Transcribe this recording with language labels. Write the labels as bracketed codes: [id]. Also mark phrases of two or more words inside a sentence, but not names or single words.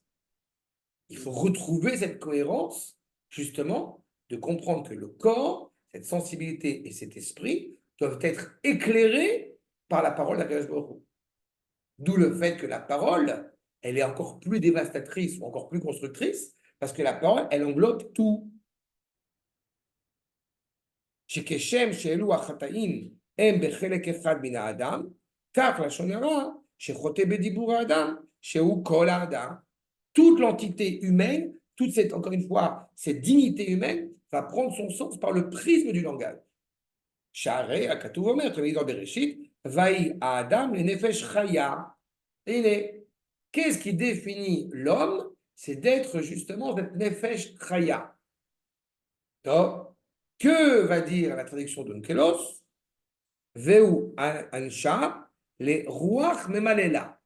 [fr] Il faut retrouver cette cohérence, justement, de comprendre que le corps, cette sensibilité et cet esprit doivent être éclairés par la parole d' [he] הקדוש ברוך הוא. [fr] D'où le fait que la parole, elle est encore plus dévastatrice ou encore plus constructrice, parce que la parole, elle englobe tout. [he] שכשם שאלו החטאים הם בחלק אחד מן האדם, כך לשון הרע שחוטא בדיבור האדם, שהוא כל האדם. [fr] Toute l'entité humaine, toute cette, encore une fois, cette dignité humaine va prendre son sens par le prisme du langage. [he] שהרי הכתוב אומר, [fr] comme il dit dans Bereshit, [he] ויהי האדם לנפש חיה. [fr] Et qu'est-ce qui définit l'homme? C'est d'être justement cette [he] נפש חיה. [fr] Donc, que va dire la traduction de Nkelos? [arc] והוה אנשא, לרוח ממללא.